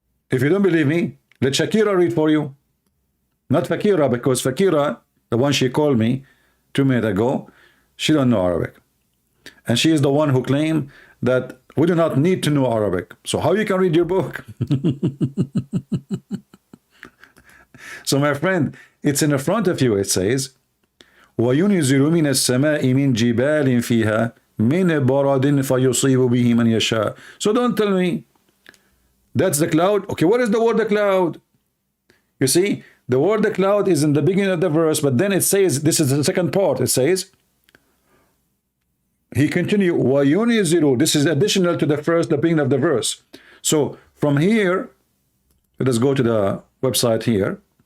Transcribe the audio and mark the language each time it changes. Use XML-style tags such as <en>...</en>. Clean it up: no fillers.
<en>If you don't believe me, let Shakira read for you. Not Fakira, because Fakira, the one she called me 2 minutes ago, she don't know Arabic. And she is the one who claimed that we do not need to know Arabic. So how you can read your book? So my friend, it's in the front of you. It says,</en> <ar>وَيُنِزِلُ مِنَ السَّمَاءِ مِنْ جِبَالٍ فِيهَا مِنْ بَرَدٍ فَيُصِيبُ بِهِ مَنْ يَشَاءُ.</ar> <en>So don't tell me that's the cloud. Okay, what is the word the cloud? You see, the word the cloud is in the beginning of the verse, but then it says, this is the second part. It says, he continued, وَيُنِزِلُ. This is additional to the first, the beginning of the verse. So from here, let us go to the website here.</en>